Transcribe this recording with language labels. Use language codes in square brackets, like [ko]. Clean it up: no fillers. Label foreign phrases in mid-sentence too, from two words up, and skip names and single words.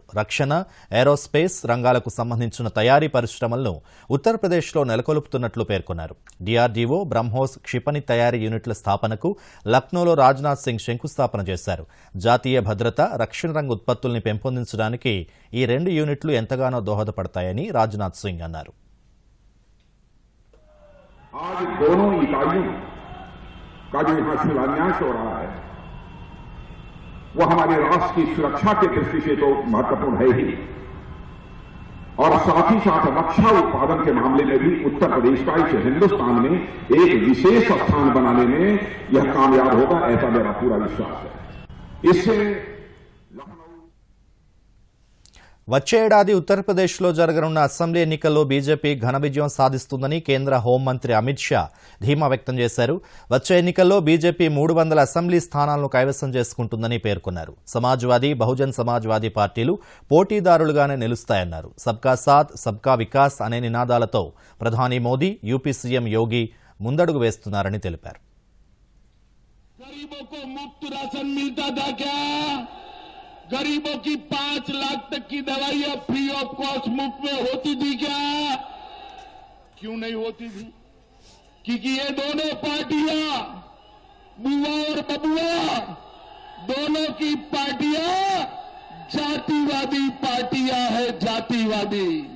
[te] రక్షణ, ఏరోస్పేస్ రంగాలకు సంబంధించిన తయారీ పరిశ్రమలను ఉత్తరప్రదేశ్లో నెలకొల్పుతున్నట్లు పేర్కొన్నారు. డీఆర్డీఓ, బ్రహ్మోస్ క్షిపణి తయారీ యూనిట్ల స్థాపనకు లక్నోలో రాజ్నాథ్ సింగ్ శంకుస్థాపన చేశారు. జాతీయ భద్రత, రక్షణ రంగ ఉత్పత్తుల్ని పెంపొందించడానికి ఈ 2 యూనిట్లు ఎంతగానో దోహదపడతాయని రాజ్నాథ్ సింగ్ అన్నారు. [hi] का जो यहां शिलान्यास हो रहा है वो हमारे राष्ट्र की सुरक्षा की दृष्टि से तो महत्वपूर्ण है ही, और साथ ही साथ रक्षा उत्पादन के मामले में भी उत्तर प्रदेश का इस हिंदुस्तान में एक विशेष स्थान बनाने में यह कामयाब होगा, ऐसा मेरा पूरा विश्वास है. इससे [te] వచ్చే ఏడాది ఉత్తరప్రదేశ్లో జరగనున్న అసెంబ్లీ ఎన్నికల్లో బీజేపీ ఘన విజయం సాధిస్తుందని కేంద్ర హోంమంత్రి అమిత్ షా ధీమా వ్యక్తం చేశారు. వచ్చే ఎన్నికల్లో బీజేపీ 300 అసెంబ్లీ స్థానాలను కైవసం చేసుకుంటుందని పేర్కొన్నారు. సమాజ్వాదీ, బహుజన్ సమాజ్వాదీ పార్టీలు పోటీదారులుగానే నిలుస్తాయన్నారు. [hi] सबका साथ, सबका विकास [te] అనే నినాదాలతో ప్రధాని మోదీ, యూపీ సీఎం యోగి ముందడుగు వేస్తున్నారని తెలిపారు. [hi] गरीबों की 5 लाख तक की दवाइयां [en] free of cost [hi] मुफ्त में होती थी क्या? क्यों नहीं होती थी? क्योंकि ये दोनों पार्टियां, बुआ और बबुआ, दोनों की पार्टियां जातिवादी पार्टियां है, जातिवादी.